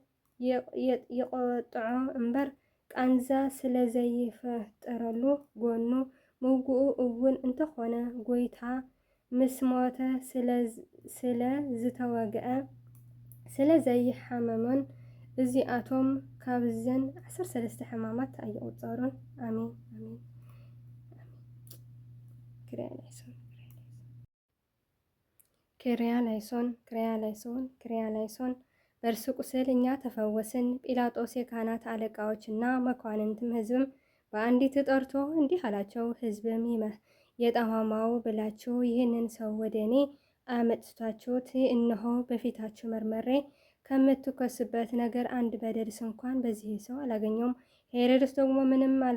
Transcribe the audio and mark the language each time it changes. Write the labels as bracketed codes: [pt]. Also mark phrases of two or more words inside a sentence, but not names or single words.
[ti] የቆጥዖ እምበር ቃንዛ ስለ ዘይፈጠረሉ ጎኑ ምውግኡ እውን እንተኾነ ጎይታ ምስ ሞተ ስለ ዝተወግአ ስለ ዘይሓመመን እዚኣቶም ካብዘን 13 ሕማማት ኣይቁፀሩን። ኣሚን ኣሚን። [el] Κύριε ελέησον Κύριε ελέησον Κύριε ελέησον። [am] በእርሱ ቁስል እኛ ተፈወስን። ጲላጦስ የካህናት አለቃዎች እና መኳንንትም ሕዝብም በአንዲት ጠርቶ እንዲህ አላቸው፣ ሕዝብም የጠማማው ብላችሁ ይህንን ሰው ወደ እኔ አመጥታችሁት፣ እነሆ በፊታችሁ መርመሬ ከምትከሱበት ነገር አንድ በደልስ እንኳን በዚህ ሰው አላገኘውም። ሄሮድስ ደግሞ ምንም